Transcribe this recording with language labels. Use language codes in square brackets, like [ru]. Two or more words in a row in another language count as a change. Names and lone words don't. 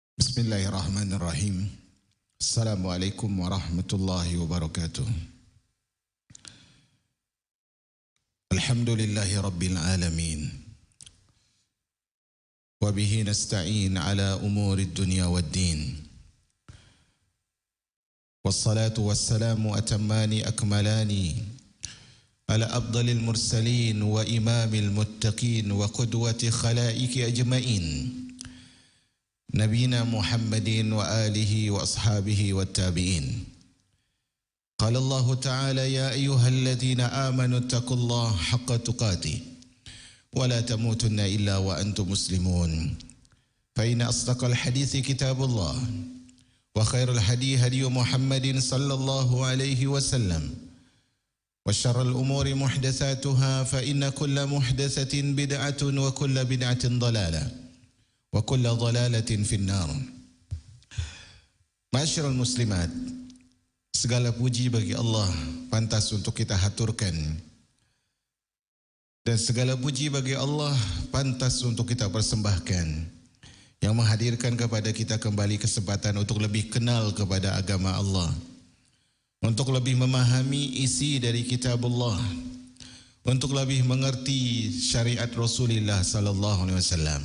[ar] بسم الله الرحمن الرحيم. السلام عليكم ورحمة الله وبركاته. الحمد لله رب العالمين. وبه نستعين على أمور الدنيا والدين. والصلاة والسلام الأتمان الأكملان على أفضل المرسلين وإمام المتقين وقدوة الخلائق أجمعين. نبينا محمد وآله وأصحابه والتابعين. قال الله تعالى: يا أيها الذين آمنوا اتقوا الله حق تقاته ولا تموتن إلا وأنتم مسلمون. فإن أصدق الحديث كتاب الله وخير الهدي هدي محمد صلى الله عليه وسلم وشر الأمور محدثاتها فإن كل محدثة بدعة وكل بدعة ضلالة وكل ضلالة في النار. معاشر المسلمات, [id] segala puji bagi Allah pantas untuk kita haturkan, dan segala puji bagi Allah pantas untuk kita persembahkan, yang menghadirkan kepada kita kembali kesempatan untuk lebih kenal kepada agama Allah, untuk lebih memahami isi dari kitabullah, untuk lebih mengerti syariat Rasulullah [ar] صلى الله عليه وسلم.